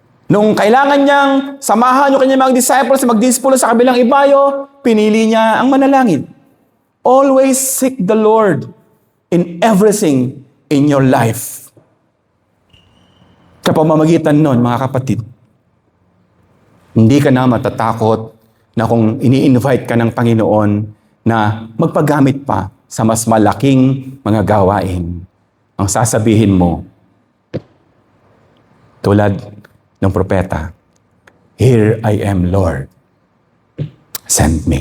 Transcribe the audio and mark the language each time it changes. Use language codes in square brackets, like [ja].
[tl] Nung kailangan niyang samahan yung kanyang mga disciples magdisipulo sa kabilang ibayo, pinili niya ang manalangin. [en] Always seek the Lord in everything in your life. [tl] Sa pamamagitan nun, mga kapatid, hindi ka na matatakot na kung ini-invite ka ng Panginoon na magpagamit pa sa mas malaking mga gawain. Ang sasabihin mo, tulad ng propeta, [en] "Here I am, Lord. Send me." [tl] Sa ngalan ng Ama, ng Anak, ng Espiritu Santo.